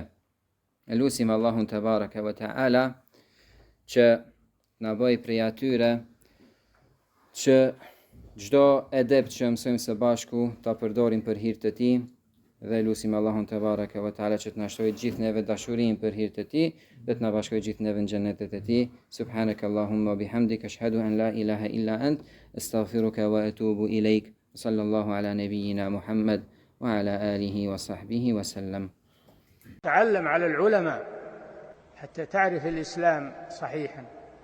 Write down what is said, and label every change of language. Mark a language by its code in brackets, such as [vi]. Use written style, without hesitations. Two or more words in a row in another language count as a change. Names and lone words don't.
[sq] Elusim Allahun [ar] تبارك وتعالى [sq] që na bëj prej atyre që çdo edep që mësojmë së bashku ta përdorim për hir të tij, dhe lutim Allahun [ar] تبارك وتعالى [sq] që të na shtojë gjithë neve dashurinë për hir të tij dhe të na bashkojë gjithë neve në xhenetet e tij. [ar] سبحانك اللهم بحمدك أشهد أن لا إله إلا أنت أستغفرك وأتوب إليك. صلى الله على نبينا محمد وعلى آله وصحبه وسلم. تعلم على العلماء حتى تعرف الإسلام صحيحا.